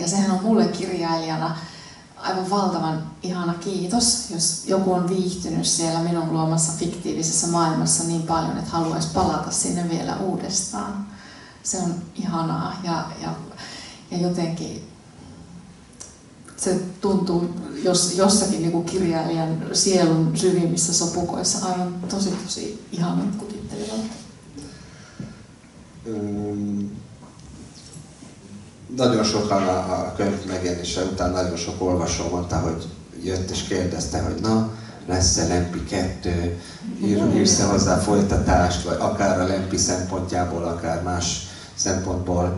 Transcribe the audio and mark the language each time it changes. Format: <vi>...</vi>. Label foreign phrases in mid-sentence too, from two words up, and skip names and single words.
<fi>Ja sehän on mulle kirjailijana aivan valtavan ihana kiitos, jos joku on viihtynyt siellä minun luomassa fiktiivisessä maailmassa niin paljon, että haluaisi palata sinne vielä uudestaan. Se on ihanaa ja jotenkin se tuntuu jossakin niin kuin kirjailijan sielun syvimmissä sopukoissa aivan tosi ihanan kutittelevalta.</fi> <hu>Nagyon sokan a könyv megjelenése után nagyon sok olvasó mondta, hogy jött és kérdezte, hogy na, lesz-e Lempi 2, írsz-e hozzá folytatást, vagy akár a Lempi szempontjából, akár más szempontból.</hu>